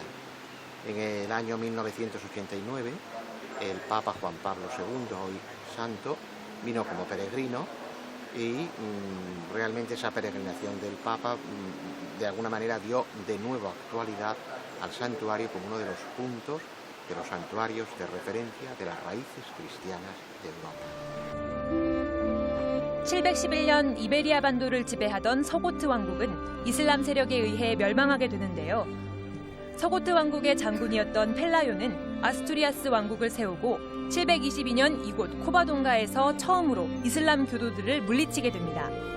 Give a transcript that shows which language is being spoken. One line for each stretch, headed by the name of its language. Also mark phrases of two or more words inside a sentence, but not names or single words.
Spanish: En el año 1989, el Papa Juan Pablo II, hoy santo, vino como peregrino y realmente esa peregrinación del Papa de alguna manera dio de nuevo actualidad al santuario como uno de los puntos de los santuarios de referencia de las raíces cristianas de Europa.
Korean: 711년 이베리아 반도를 지배하던 서고트 왕국은 이슬람 세력에 의해 멸망하게 되는데요. 서고트 왕국의 장군이었던 펠라요는 아스투리아스 왕국을 세우고 722년 이곳 코바동가에서 처음으로 이슬람 교도들을 물리치게 됩니다.